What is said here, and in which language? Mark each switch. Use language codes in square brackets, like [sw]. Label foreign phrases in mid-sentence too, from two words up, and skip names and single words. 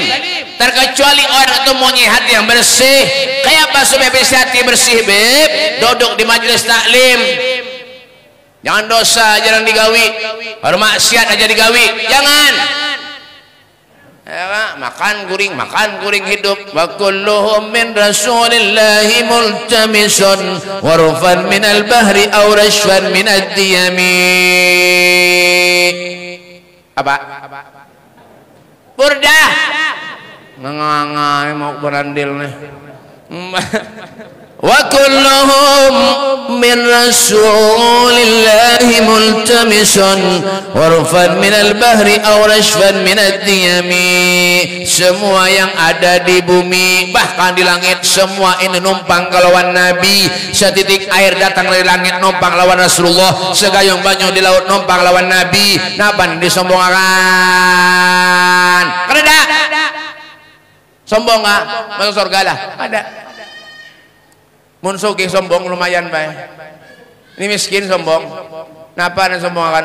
[id] Terkecuali orang itu punya hati yang bersih. Kayak apa supaya bisa hati bersih, Beb? Duduk di majelis taklim. [bjn] Jangan dosa jarang digawi. Baru maksiat aja digawi. Jangan. Ya, makan guring hidup. [ar] وكلهم من رسول الله ملتمس غرفا من البحر أو رشفا من الديم. [id] Apa? Burdah. [bjn] Ngangai mau berandil nih. [ar] وكلهم من رسول الله ملتمس غرفا من البحر أو رشفا من الديم. [id] Semua yang ada di bumi bahkan di langit semua ini numpang kelawan Nabi. Setitik air datang dari langit numpang lawan Rasulullah. Segayung banyu di laut numpang lawan Nabi. [bjn] Napan disombongkan? Kada. [id] Sombong nggak? Masuk surga lah. Ada. [bjn] Mun sugih sombong lumayan bae. Ini miskin sombong. Napa nih sombongan?